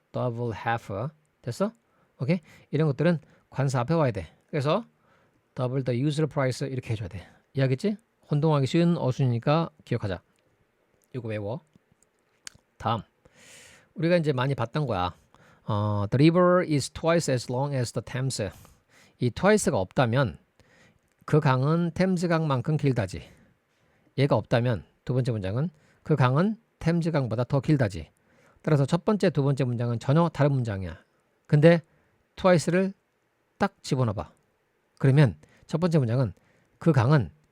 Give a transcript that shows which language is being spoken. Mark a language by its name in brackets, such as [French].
[Korean] double, half. 됐어? 오케이? 이런 것들은 관사 앞에 와야 돼. 그래서 [English] double the usual price [Korean] 이렇게 해줘야 돼. 이해하겠지? 혼동하기 쉬운 어순이니까 기억하자. 이거 외워. 다음 우리가 이제 많이 봤던 거야. [English] The river is twice as long as the Thames. [Korean] 이 twice가 없다면 그 강은 템즈강만큼 길다지. 얘가 없다면 두 번째 문장은 그 강은 템즈강보다 더 길다지. 따라서 첫 번째, 두 번째 문장은 전혀 다른 문장이야. 근데 twice를 딱 집어넣어봐. 그러면 첫 번째 문장은 그 강은